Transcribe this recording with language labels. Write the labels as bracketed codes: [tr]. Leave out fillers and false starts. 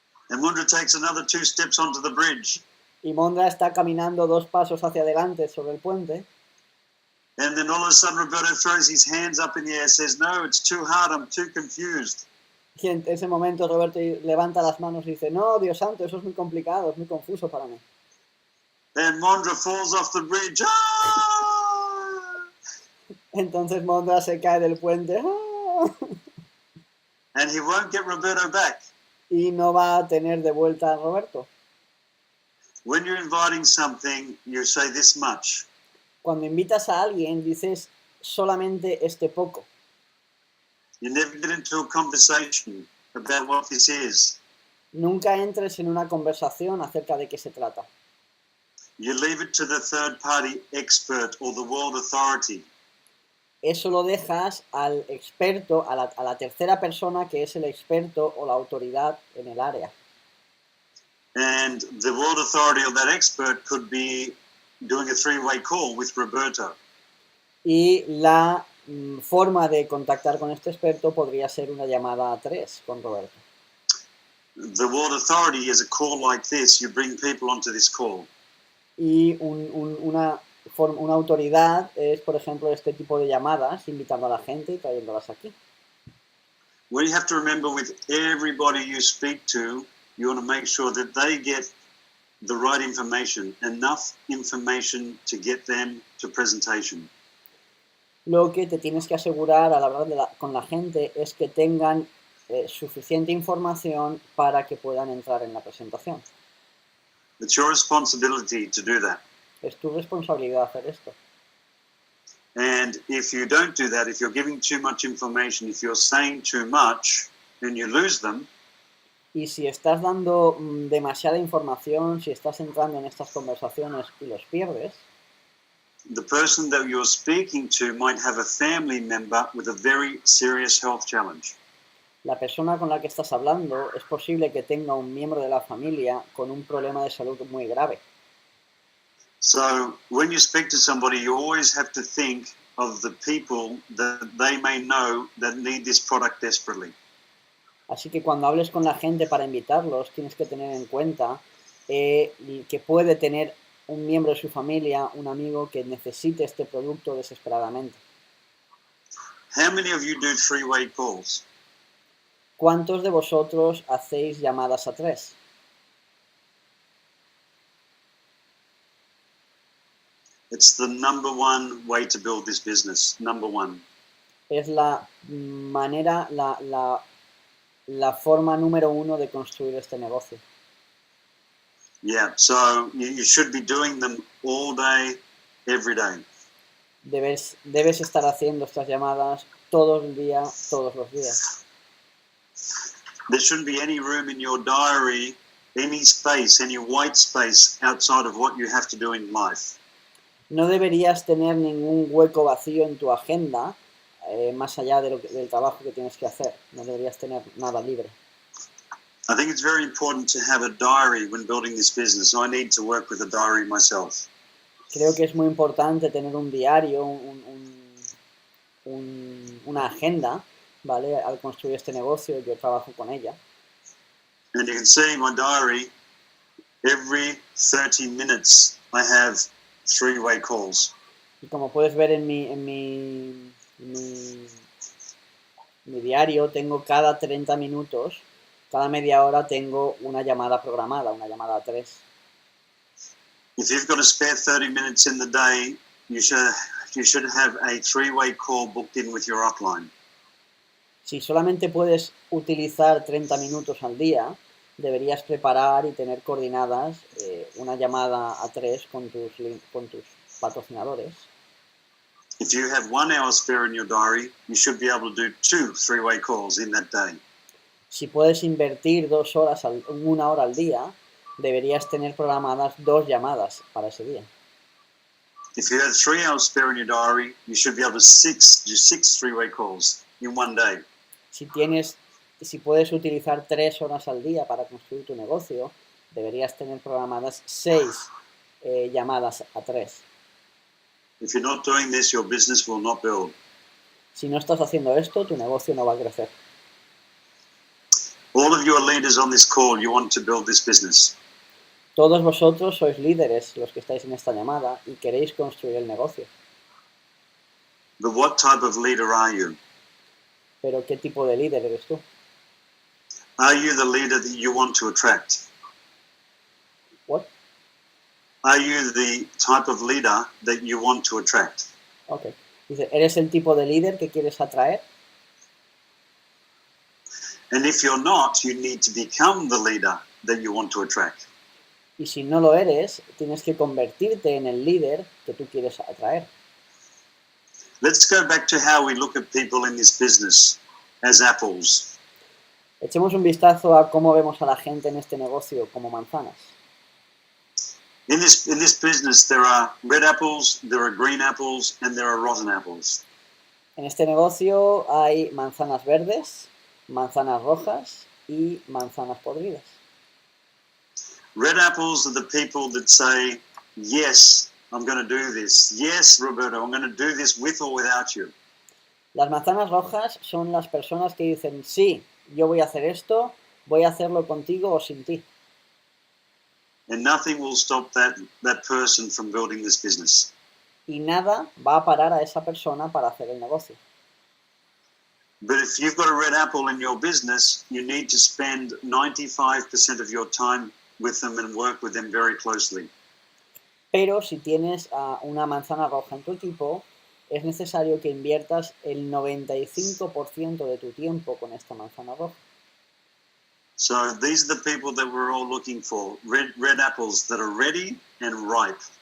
[en] And Mondra takes another 2 steps onto the bridge. [es] Y Mondra está caminando 2 pasos hacia adelante sobre el puente. [en] And then all of a sudden Roberto throws his hands up in the air and says, no, it's too hard, I'm too confused. [es] Y en ese momento Roberto levanta las manos y dice, no, Dios santo, eso es muy complicado, es muy confuso para mí. [en] And Mondra falls off the bridge. Ah! [es] Entonces Mondra se cae del puente. ¡Ah! [en] And he won't get Roberto back. [es] Y no va a tener de vuelta a Roberto. [en] When you're inviting something, you say this much. [es] Cuando invitas a alguien, dices solamente este poco. [en] You never get into a conversation about what this is. [es] Nunca entres en una conversación acerca de qué se trata. [en] You leave it to the third party expert or the world authority. [es] Eso lo dejas al experto, a la tercera persona que es el experto o la autoridad en el área. [en] And the world authority or that expert could be doing a 3-way call with Roberto. [es] Y la forma de contactar con este experto podría ser una llamada a 3 con Roberto. [en] The world authority is a call like this. You bring people onto this call. [es] Y una autoridad es, por ejemplo, este tipo de llamadas, invitando a la gente y trayéndolas aquí. [en] What you have to remember with everybody you speak to, you want to make sure that they get the right information, enough information to get them to presentation. [es] Lo que te tienes que asegurar al hablar con la gente es que tengan suficiente información para que puedan entrar en la presentación. [en] It's your responsibility to do that. [es] Es tu responsabilidad hacer esto. [en] And if you don't do that, if you're giving too much information, if you're saying too much, then you lose them. [es] Y si estás dando demasiada información, si estás entrando en estas conversaciones y los pierdes, [en] The person that you're speaking to might have a family member with a very serious health challenge. [es] la persona con la que estás hablando es posible que tenga un miembro de la familia con un problema de salud muy grave. [en] So when you speak to somebody, you always have to think of the people that they may know that need this product desperately. [es] Así que cuando hables con la gente para invitarlos, tienes que tener en cuenta que puede tener un miembro de su familia, un amigo que necesite este producto desesperadamente. [en] How many of you do three-way calls? [es] ¿Cuántos de vosotros hacéis llamadas a tres? [en] It's the number one way to build this business. Number one. [es] Es la manera, la forma número uno de construir este negocio. [en] Yeah, so you should be doing them all day, every day. [es] Debes estar haciendo estas llamadas todo el día, todos los días. [en] There shouldn't be any room in your diary, any space, any white space outside of what you have to do in life. [es] No deberías tener ningún hueco vacío en tu agenda, más allá del trabajo que tienes que hacer. No deberías tener nada libre. [en] I think it's very important to have a diary when building this business. I need to work with a diary myself. [es] Creo que es muy importante tener un diario, una agenda, ¿vale? Al construir este negocio, yo trabajo con ella. [en] And you can see in my diary, every 30 minutes I have three-way calls. [es] Y como puedes ver en mi diario, tengo cada 30 minutos, cada media hora tengo una llamada programada, una llamada a tres. [en] If you've got a spare 30 minutes in the day, you should have a three-way call booked in with your upline. [es] Si solamente puedes utilizar 30 minutos al día, deberías preparar y tener coordinadas una llamada a tres con tus patrocinadores. [en] If you have 1 hour spare in your diary, you should be able to do 2 three-way calls in that day. [es] Si puedes invertir 2 horas, 1 hora al día, deberías tener programadas 2 llamadas para ese día. [en] If you have 3 hours spare in your diary, you should be able to do 6 three-way calls in one day. [es] Si puedes utilizar 3 horas al día para construir tu negocio, deberías tener programadas 6 llamadas a 3. [en] If you're not doing this, your business will not build. [es] Si no estás haciendo esto, tu negocio no va a crecer. [en] All of you are leaders on this call. You want to build this business. [es] Todos vosotros sois líderes, los que estáis en esta llamada, y queréis construir el negocio. [en] But what type of leader are you? [es] Pero ¿qué tipo de líder eres tú? [en] Are you the leader that you want to attract? What? Are you the type of leader that you want to attract? Okay. [es] Dice, ¿eres el tipo de líder que quieres atraer? [en] And if you're not, you need to become the leader that you want to attract. [es] Y si no lo eres, tienes que convertirte en el líder que tú quieres atraer. [en] Let's go back to how we look at people in this business as apples. [es] Echemos un vistazo a cómo vemos a la gente en este negocio como manzanas. [en] In this business, there are red apples, there are green apples, and there are rotten apples. [es] En este negocio hay manzanas verdes, manzanas rojas y manzanas podridas. [en] Red apples are the people that say, yes, I'm going to do this. Yes, Roberto, I'm going to do this with or without you. [es] Las manzanas rojas son las personas que dicen, sí, yo voy a hacer esto, voy a hacerlo contigo o sin ti. [en] And nothing will stop that person from building this business. [es] Y nada va a parar a esa persona para hacer el negocio. [en] But if you've got a red apple in your business, you need to spend 95% of your time with them and work with them very closely. [es] Pero si tienes una manzana roja en tu equipo, es necesario que inviertas el 95% de tu tiempo con esta manzana roja. [en] So these are the people that we're all looking for. Red apples that are ready and ripe.